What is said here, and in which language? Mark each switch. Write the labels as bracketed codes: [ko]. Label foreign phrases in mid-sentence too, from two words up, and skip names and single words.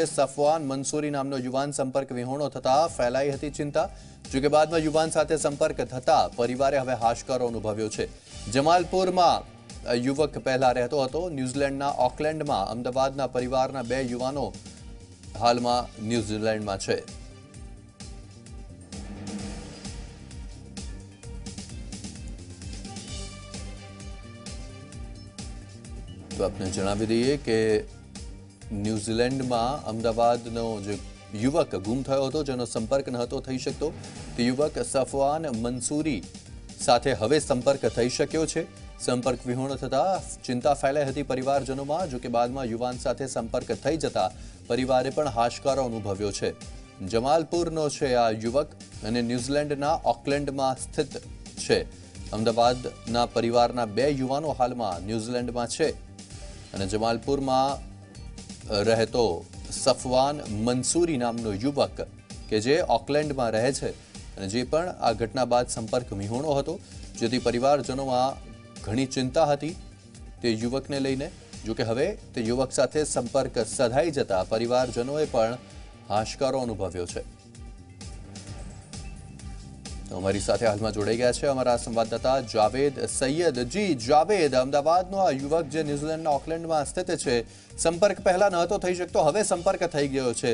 [gu] સફવાન મંસૂરી નામનો યુવાન સંપર્ક વિહોણો થતા ફેલાઈ હતી ચિંતા। જો કે બાદમાં યુવાન સાથે સંપર્ક થતા પરિવારે હવે હાશકારો અનુભવ્યો છે। જમાલપુરમાં યુવક પહેલા રહેતો હતો। ન્યૂઝીલેન્ડના ઓકલેન્ડમાં અમદાવાદના પરિવારના 2 યુવાનો હાલમાં ન્યૂઝીલેન્ડમાં છે। તો આપને જણાવી દીએ કિ ન્યૂજીલૈંડ મેં અમદાવાદનો જો યુવક ગુમ થયો હતો જેનો સંપર્ક નહોતો થઈ શકતો તે યુવક સફવાન મંસૂરી સાથે હવે સંપર્ક થઈ શક્યો છે। સંપર્ક વિહોણો થતા ચિંતા ફેલાઈ હતી પરિવારજનોમાં। જો કે બાદમાં યુવાન સાથે સંપર્ક થઈ જતા પરિવારે પણ હાશકારો અનુભવ્યો છે। જમાલપુરનો છે આ યુવક અને ન્યૂજીલૈંડના ઑકલેંડમાં સ્થિત છે। અમદાવાદના પરિવારના 2 યુવાનો હાલમાં ન્યૂજીલૈંડમાં છે અને જમાલપુરમાં રહેતો સફવાન મંસૂરી નામનો યુવક કે જે ઓકલેન્ડમાં રહે છે અને જે પણ આ ઘટના બાદ સંપર્ક વિહોણો હતો, જેથી પરિવારજનોમાં ઘણી ચિંતા હતી તે યુવકને લઈને। જો કે હવે તે યુવક સાથે સંપર્ક સધાઈ જતા પરિવારજનોએ પણ હાશકારો અનુભવ્યો છે। [hi] हमारी साथे हाल में जोड़ाई गया है हमारा संवाददाता जावेद सैयद। [gu] જી જાવેદ, અમદાવાદનો આ યુવક જે ન્યૂજીલૈંડના ઑકલેંડ [hi] में स्थित है, [gu] સંપર્ક પહલા નહોતો થઈ શકતો, હવે સંપર્ક થઈ ગયો છે।